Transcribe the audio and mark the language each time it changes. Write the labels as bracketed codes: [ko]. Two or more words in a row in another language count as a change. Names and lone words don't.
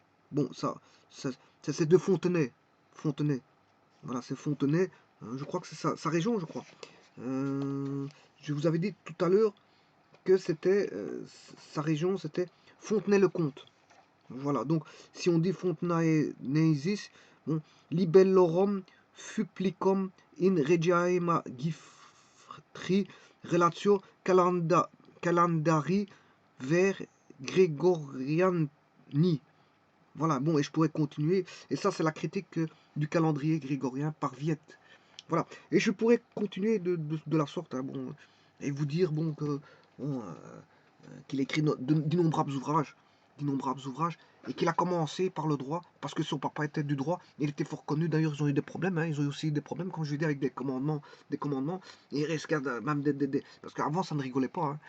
[fr] Bon, ça c'est de Fontenay. Fontenay. Voilà, c'est Fontenay. Je crois que c'est sa région, je crois. Je vous avais dit tout à l'heure que c'était sa région, c'était Fontenay-le-Comte. Voilà, donc si on dit Fontenaenesis, bon, [la] libellorum supplicum in regiae magistri relatio calendari vers Gregoriani. [fr] Voilà, bon, et je pourrais continuer. Et ça, c'est la critique du calendrier grégorien par Viette. Voilà, et je pourrais continuer de la sorte, hein, bon, et vous dire, bon, que bon, qu'il écrit d'innombrables ouvrages, et qu'il a commencé par le droit, parce que son papa était du droit, il était fort connu, d'ailleurs ils ont eu des problèmes, hein, ils ont eu aussi des problèmes, comme je l'ai dit, avec des commandements, et il risquait même parce qu'avant ça ne rigolait pas, hein.